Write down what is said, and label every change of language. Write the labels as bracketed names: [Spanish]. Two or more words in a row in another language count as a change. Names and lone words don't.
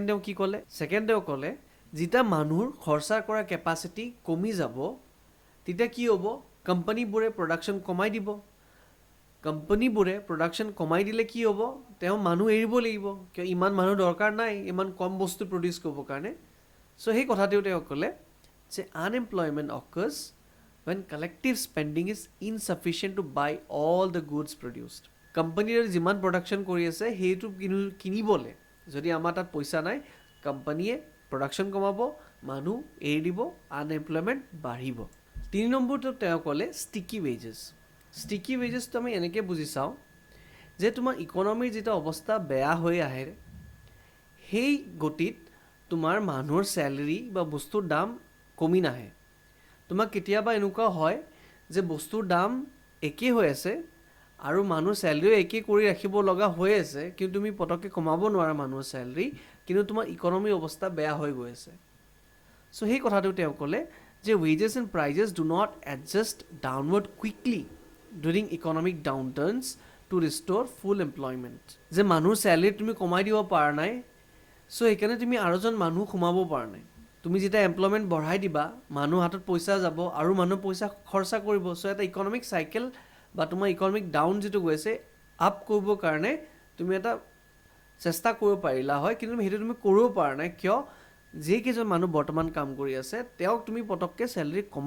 [Assamese] তেওঁ কি ক'লে তেওঁ ক'লে যেতিয়া মানুহৰ খৰচা কৰা কেপাচিটি কমি যাব তেতিয়া কি হ'ব কোম্পানীবোৰে প্ৰডাকশ্যন কমাই দিব কোম্পানীবোৰে প্ৰডাকশ্যন কমাই দিলে কি হ'ব তেওঁ মানুহ এৰিব লাগিব কিয় ইমান মানুহ দৰকাৰ নাই ইমান কম বস্তু প্ৰডিউচ কৰিবৰ কাৰণে চ' সেই কথাটোও তেওঁ ক'লে যে [English] unemployment occurs when collective spending is insufficient to buy all the goods produced [Assamese] কোম্পানীৰ যিমান প্ৰডাকশ্যন কৰি আছে সেইটো কিনিবলৈ যদি আমাৰ তাত পইচা নাই কোম্পানীয়ে প্ৰডাকশ্যন কমাব মানুহ এৰি দিব আনএমপ্লয়মেণ্ট বাঢ়িব 3 নম্বৰটো তেওঁ ক'লে ষ্টিকি ৱেজেছটো আমি এনেকৈ বুজি চাওঁ যে তোমাৰ ইকনমিৰ যিটো অৱস্থা বেয়া হৈ আহে সেই গতিত তোমাৰ মানুহৰ চেলেৰি বা বস্তুৰ দাম কমি নাহে তোমাক কেতিয়াবা এনেকুৱা হয় যে বস্তুৰ দাম একেই হৈ আছে আৰু মানুহৰ চেলেৰিও একেই কৰি ৰাখিব লগা হৈ আছে কিন্তু তুমি পটককৈ কমাব নোৱাৰা মানুহৰ চেলেৰি কিন্তু তোমাৰ ইকনমিৰ অৱস্থা বেয়া হৈ গৈ আছে চ' সেই কথাটো তেওঁ ক'লে যে [English] wages and prices do not adjust downward quickly during economic downturns to restore full employment [Assamese] যে মানুহৰ চেলেৰি তুমি কমাই দিব পৰা নাই চ' সেইকাৰণে তুমি আৰু এজন মানুহ সোমাব পৰা নাই তুমি যেতিয়া এমপ্লয়মেণ্ট বঢ়াই দিবা মানুহ হাতত পইচা যাব আৰু মানুহ পইচা খৰচা কৰিব চ' এটা [English] economic cycle [Assamese] বা তোমাৰ [English] economic down [Assamese] যিটো গৈছে আপ কৰিবৰ কাৰণে তুমি এটা চেষ্টা কৰিব পাৰিলা হয় কিন্তু সেইটো তুমি কৰিব পৰা নাই কিয় যিকেইজন মানুহ বৰ্তমান কাম কৰি আছে তেওঁক তুমি পটককৈ চেলেৰি কমাই